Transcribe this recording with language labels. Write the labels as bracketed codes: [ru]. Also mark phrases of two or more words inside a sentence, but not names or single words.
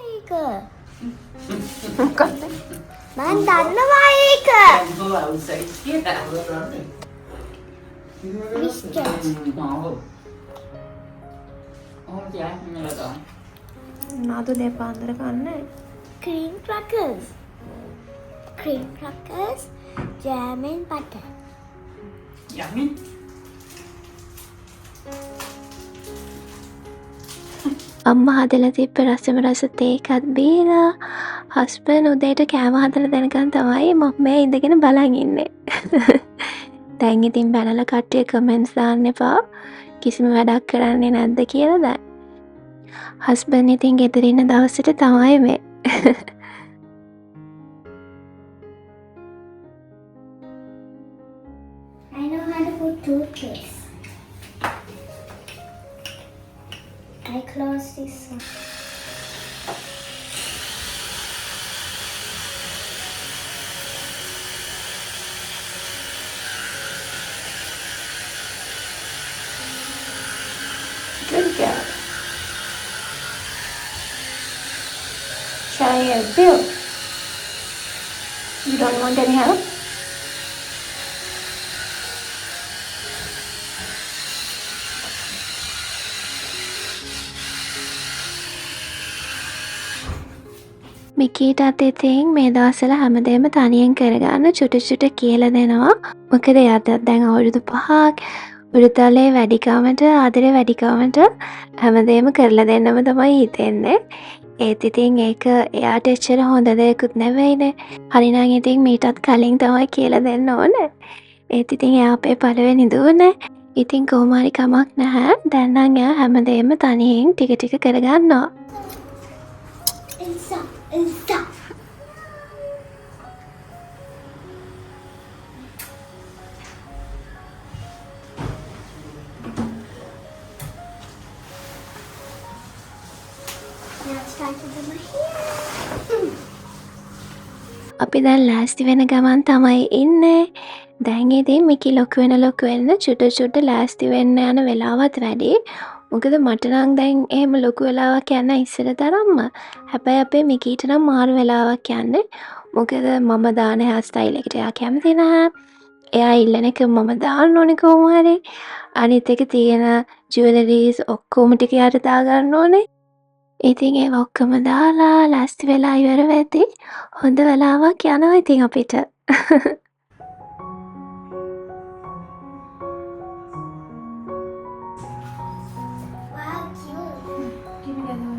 [si] මොකක්ද? මන් දන්නවා ඒක. නාතු දෙපාන්දර කන්නේ. [en] Cream crackers. Cream crackers, jam and butter. Yummy. [si] අම්මා හදලා තිබ්බ රසම රස තේ එකත් බීලා හස්බන්ඩ් උදේට කෑම හදලා දෙනකන් තමයි මම මේ ඉඳගෙන බලන් ඉන්නේ. දැන් ඉතින් බැලලා කට්ටිය කමෙන්ට්ස් දාන්න එපා. කිසිම වැඩක් කරන්නේ නැද්ද කියලා දැන්. හස්බන්ඩ් ඉතින් ගෙදර ඉන්න දවසට තමයි මේ. [en] I know how to put toothpaste. I close this one. Good girl. Shall I help you? You don't want any help? [si] මිකීටත් ඉතින් මේ දවස්වල හැමදේම තනියෙන් කරගන්න චුටි කියලා දෙනවා. මොකද එයාට දැන් අවුරුදු 5ක් උඩුතලේ වැඩිකමට ආදරේ වැඩිකමට හැමදේම කරලා දෙන්නම තමයි හිතෙන්නේ. ඒත් ඉතින් ඒක එයාට එච්චර හොඳ දෙයක්වත් නෙවෙයිනේ. හරිනම් ඉතින් මීටත් කලින් තමයි කියලා දෙන්න ඕනේ. ඒත් ඉතින් එයා අපේ පළවෙනි දුවනේ. ඉතින් කොහොම හරි කමක් නැහැ. දැන් නම් එයා හැමදේම තනියෙන් ටික කරගන්නවා. [en] Stop. Now it's time to do my hair. [si] අපි දැන් ලෑස්ති වෙන ගමන් තමයි ඉන්නේ. දැන් ඉතින් මිකි ලොකු වෙන්න චුට ලෑස්ති වෙන්න යන වෙලාවත් වැඩි. මොකද මට නම් දැන් එහෙම ලොකු වෙලාවක් යන්න ඉස්සර තරම්ම. හැබැයි අපේ මිකීට නම් මාරු වෙලාවක් යන්නේ. මොකද මම දාන [en] hair style [si] එකට එයා කැමති නැහැ. එයා ඉල්ලන එක මම දාන්න ඕනේ කොහොම හරි. අනිත් එක තියෙන ජුවලරීස් ඔක්කොම ටික යට දා ගන්න ඕනේ. ඉතින් ඒ ඔක්කොම දාලා ලෑස්ති වෙලා ඉවර වෙද්දී හොඳ වෙලාවක් යනවා ඉතින් අපිට. [en] Wow, cute.